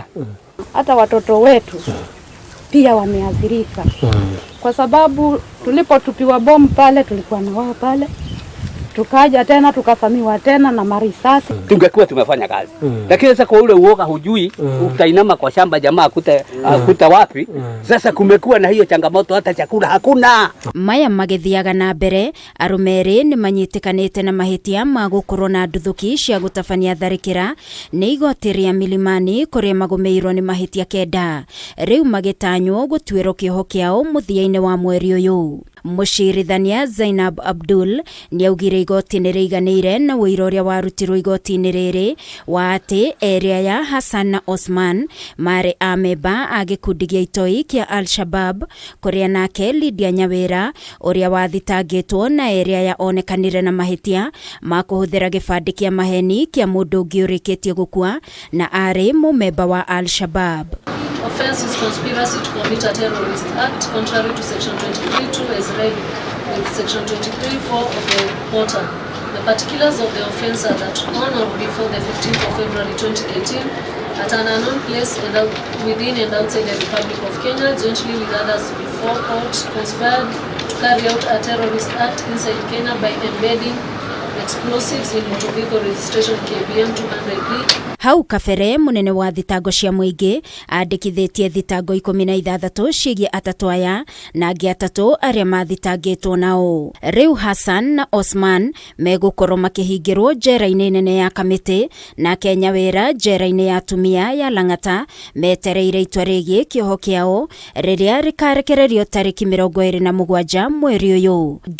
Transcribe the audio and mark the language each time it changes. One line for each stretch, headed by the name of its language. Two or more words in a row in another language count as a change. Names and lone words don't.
Swahili: Hata watoto wetu pia wameathirika kwa sababu tulipotupiwa bomu pale tulikuwa na wao pale, tukaja tena tukafamiwa tena na marisasi. Tungekuwa tumefanya kazi. Lakini sasa kwa ule uoga hujui utainama kwa shamba jamaa kuta wapi. Sasa kumekuwa na hiyo changamoto, hata chakula hakuna.
Kikuyu: Maya magithiaga na mbere arumeri ni manyitikanite na mahitia ma gukorwo na nduthuki cia gutabania tharikira ni igoti ria Milimani kuria magumeirwo ni mahitia kenda. Riu magitanywo gutwirwo kiho kiao muthia-ini wa mweri uyu. Mucirithania Zainab Abdul ni augire igoti ni riganire na wira uria warutirwo igoti-ini riri wa ati area ya Hassan na Osman mari ameba a gikundi gia ITOI kia Al-Shabab kuria nake Lydia Nyawira uria wathitangitwo na area ya onekanire na mahitia ma kuhuthira gibandi kia maheni kia mundu ungi urikitie gukua na ari mumemba wa Al-Shabab.
English: Offense is conspiracy to commit a terrorist act contrary to section 23(2) as read with section 23(4) of the portal. The particulars of the offense are that on or before the 15th of February 2018, at an unknown place and within and outside the Republic of Kenya, jointly with others before court, conspired to carry out a terrorist act inside Kenya by embedding explosives in motor vehicle registration KBM 200B.
Kikuyu: Hau kabere munene wa thitango cia muingi andikithitie thitango 16 cigie atatu aya na angi atatu aria mathitangitwo nao. Riu Hassan na Osman megukorwo makihingirwo njera-ini nene ya Kamiti na Kenya wera njera-ini ya atumia ya Lang'ata metereire itua rigie kioho kiao riria rikarekererio tariki 27 mweri uyu.